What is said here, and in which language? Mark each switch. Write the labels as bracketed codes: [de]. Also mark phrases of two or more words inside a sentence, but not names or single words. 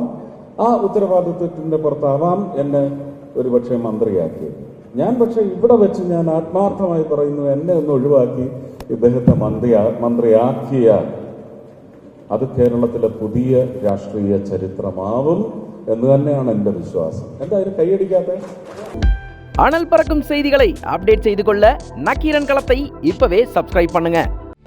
[ml] ആ ഉത്തരവാദിത്വത്തിൻ്റെ പുറത്താവാം എന്നെ ഒരു പക്ഷേ മന്ത്രിയാക്കിയത്. ഞാൻ പക്ഷേ ഇവിടെ വെച്ച് ഞാൻ ആത്മാർത്ഥമായി പറയുന്നു, എന്നെ ഒന്ന് ഒഴിവാക്കി ഇദ്ദേഹത്തെ മന്ത്രിയാക്കിയാൽ അത് കേരളത്തിലെ പുതിയ രാഷ്ട്രീയ ചരിത്രമാവും എന്ന് തന്നെയാണ് എൻ്റെ വിശ്വാസം. എന്തായാലും കൈയടിക്കാത്ത [ta] அனல் பறக்கும் செய்திகளை அப்டேட் செய்து கொள்ள நக்கீரன் களத்தை இப்பவே சப்ஸ்கிரைப் பண்ணுங்க.